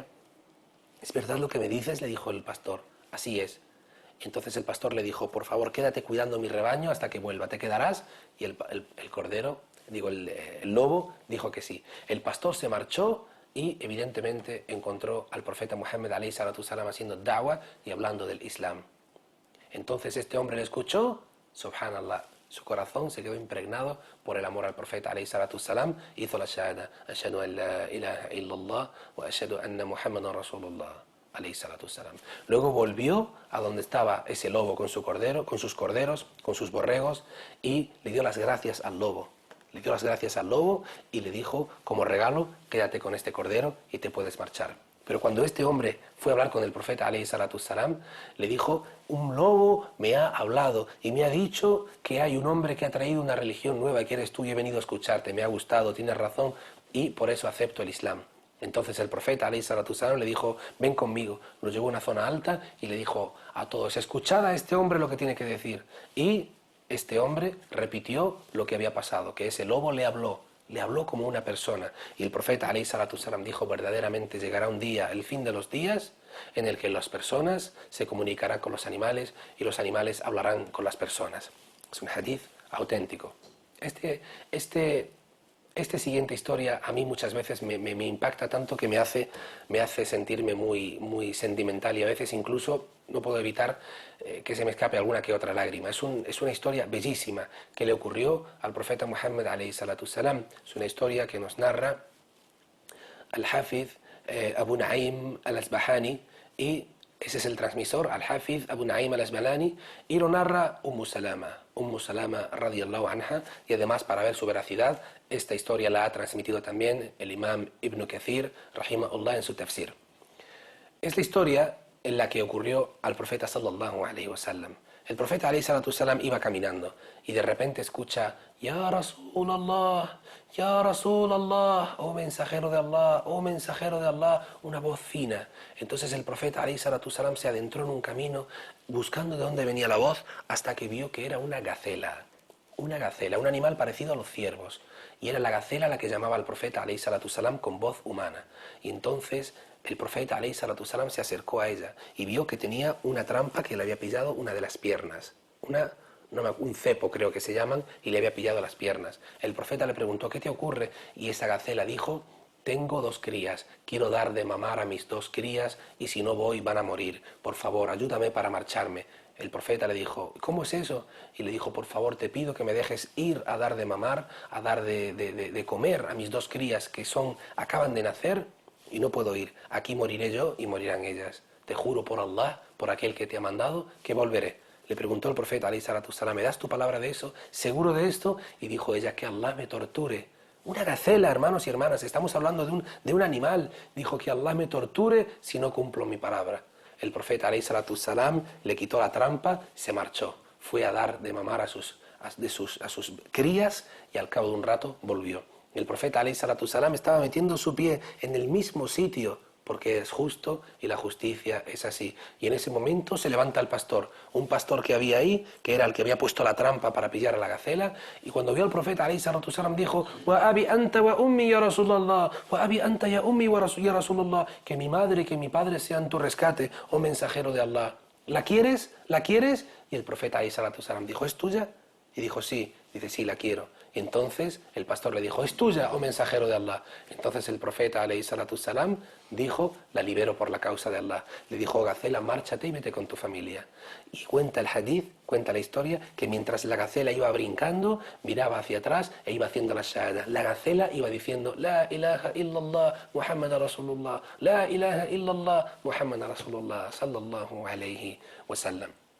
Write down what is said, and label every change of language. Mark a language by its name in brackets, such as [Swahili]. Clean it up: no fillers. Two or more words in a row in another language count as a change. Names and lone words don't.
[Spanish] ¿Es verdad lo que me dices?, le dijo el pastor. Así es. Entonces el pastor le dijo: por favor, quédate cuidando mi rebaño hasta que vuelva. ¿Te quedarás? Y el lobo dijo que sí. El pastor se marchó y evidentemente encontró al profeta Muhammad [Arabic] عليه الصلاة السلام [Spanish] haciendo da'wah y hablando del Islam. Entonces este hombre le escuchó. Subhanallah, su corazón se quedó impregnado por el amor al profeta [Arabic] عليه الصلاة السلام, [Spanish] hizo la shahada: [Arabic] أشهد أن لا إله إلا الله وأشهد أن محمدا رسول الله عليه الصلاة السلام. [Spanish] Luego volvió a donde estaba ese lobo con sus corderos, con sus borregos, y le dio las gracias al lobo. Y le dijo: como regalo, quédate con este cordero y te puedes marchar. Pero cuando este hombre fue a hablar con el profeta [Arabic] عليه الصلاة السلام, [Spanish] le dijo: un lobo me ha hablado y me ha dicho que hay un hombre que ha traído una religión nueva, que eres tú, y he venido a escucharte, me ha gustado, tienes razón y por eso acepto el Islam. Entonces el profeta [Arabic] عليه الصلاة السلام [Spanish] le dijo: ven conmigo. Lo llevó a una zona alta y le dijo a todos: escuchad a este hombre lo que tiene que decir. Y este hombre repitió lo que había pasado, que ese lobo le habló como una persona. Y el profeta [Arabic] عليه الصلاة السلام [Spanish] dijo: verdaderamente llegará un día, el fin de los días, en el que las personas se comunicarán con los animales y los animales hablarán con las personas. Es un hadith auténtico. Esta siguiente historia a mí muchas veces me impacta tanto que me hace sentirme muy sentimental, y a veces incluso no puedo evitar que se me escape alguna que otra lágrima. Es una historia bellísima que le ocurrió al profeta Muhammad [Arabic] عليه الصلاة السلام. [Spanish] Es una historia que nos narra al-Hafiz Abu Naim al-Asbahani, y ese es el transmisor, al-Hafiz Abu Naim al-Asbahani, y lo narra Ummu Salama [Arabic] رضي الله عنها. [Spanish] Y además, para ver su veracidad, esta historia la ha transmitido también el imam Ibn Kathir rahimahullah en su tafsir. Es la historia en la que ocurrió al profeta [Arabic] صلى الله عليه وسلم. [Spanish] El profeta [Arabic] عليه الصلاة السلام [Spanish] iba caminando y de repente escucha: [Arabic] يا رسول الله يا رسول الله, [Spanish] oh mensajero de Allah, oh mensajero de Allah, una voz fina. Entonces el profeta [Arabic] عليه الصلاة السلام [Spanish] se adentró en un camino buscando de dónde venía la voz, hasta que vio que era una gacela, un animal parecido a los ciervos. Y era la gacela la que llamaba al profeta [Arabic] عليه الصلاة السلام [Spanish] con voz humana. Y entonces el profeta [Arabic] عليه الصلاة السلام [Spanish] se acercó a ella y vio que tenía una trampa que le había pillado una de las piernas, un cepo creo que se llaman, y le había pillado las piernas. El profeta le preguntó, ¿qué te ocurre? Y esa gacela dijo, tengo 2 crías, quiero dar de mamar a mis 2 crías y si no voy van a morir. Por favor, ayúdame para marcharme. El profeta le dijo, ¿cómo es eso? Y le dijo, por favor, te pido que me dejes ir a dar de mamar, a dar de comer a mis 2 crías que acaban de nacer y no puedo ir. Aquí moriré yo y morirán ellas. Te juro por Allah, por aquel que te ha mandado, que volveré. Le preguntó el profeta, [Arabic] عليه الصلاة السلام, [Spanish] ¿me das tu palabra de eso? ¿Seguro de esto? Y dijo ella, que Allah me torture. Una gacela, hermanos y hermanas, estamos hablando de un animal. Dijo que Allah me torture si no cumplo mi palabra. El profeta, [Arabic] عليه الصلاة السلام, [Spanish] le quitó la trampa, se marchó. Fue a dar de mamar a sus crías y al cabo de un rato volvió. El profeta, [Arabic] عليه الصلاة السلام, [Spanish] estaba metiendo su pie en el mismo sitio porque es justo y la justicia es así. Y en ese momento se levanta el pastor, un pastor que había ahí, que era el que había puesto la trampa para pillar a la gacela, y cuando vio al profeta, [Arabic] عليه الصلاة السلام, [Spanish] dijo, [Arabic] وأبي أنت وأمي يا رسول الله وأبي أنت يا أمي يا رسول الله, [Spanish] que mi madre y que mi padre sean tu rescate, oh mensajero de Allah. ¿La quieres? ¿La quieres? Y el profeta, [Arabic] عليه الصلاة السلام, [Spanish] dijo, ¿es tuya? Y dijo, sí. Dice, sí, la quiero. Y entonces el pastor le dijo, ¿es tuya, oh mensajero de Allah? Entonces el profeta, [Arabic] عليه الصلاة السلام, [Spanish] dijo, la libero por la causa de Allah. Le dijo, gacela, márchate y vete con tu familia. Y cuenta el hadith, cuenta la historia, que mientras la gacela iba brincando, miraba hacia atrás e iba haciendo la shahada. La gacela iba diciendo, [Arabic] لا إله إلا الله محمد رسول الله لا إله إلا الله محمد رسول الله صلى الله عليه وسلم.